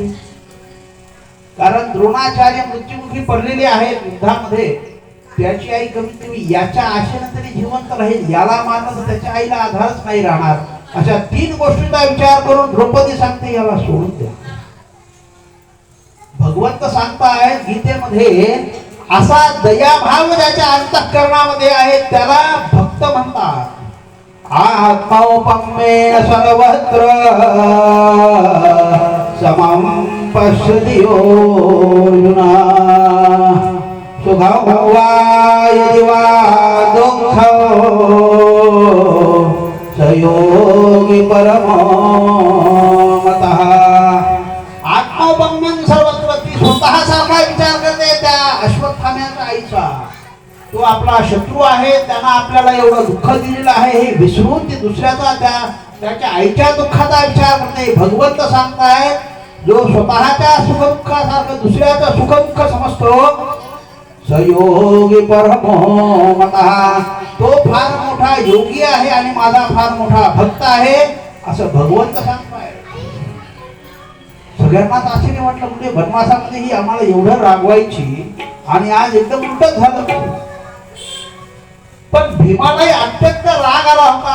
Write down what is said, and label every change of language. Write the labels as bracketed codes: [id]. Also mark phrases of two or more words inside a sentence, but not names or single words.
[mr] कारण द्रोणाचार्य मृत्युमुखी पडलेले आहेत युद्धामध्ये, त्याची आई कमीत कमी याच्या आशेने तरी जिवंत राहील, याला मारलं तर त्याच्या आईला आधारच नाही राहणार. अशा 3 गोष्टींचा विचार करून द्रौपदी सांगते याला सोडून द्या. भगवंत सांगतायत गीतेमध्ये असा दयाभाव ज्याच्या अंतःकरणामध्ये आहे त्याला भक्त म्हणतात. [sa] आत्मौपम्येन सर्वत्र समं पश्यति अर्जुना सुखं वा यदि वा दुःखं स योगी परमो मतः. आत्मौपम्येन सर्वत्र, [mr] ती स्वतः सारखा विचार करते त्या अश्वत्थाम्याच्या आईचा. तो आपला शत्रू आहे, त्यांना आपल्याला एवढं दुःख दिलेलं आहे हे विसरून ती दुसऱ्याचा त्याच्या आईच्या दुःखाचा विचार करते. भगवंत सांगताय जो स्वतःच्या सुखदुःखासारखं दुसऱ्याचं सुखदुःख समजतो [sa] सयोगी परमो मतः, [mr] तो फार मोठा योगी आहे आणि माझा फार मोठा भक्त आहे असं भगवंत सांगताय. सगळ्यांनाच आश्चर्य वाटलं म्हणजे बनवासामध्ये ही आम्हाला एवढं रागवायची आणि आज एकदम उलटच झालं. पण भीमालाही अत्यंत राग आला होता.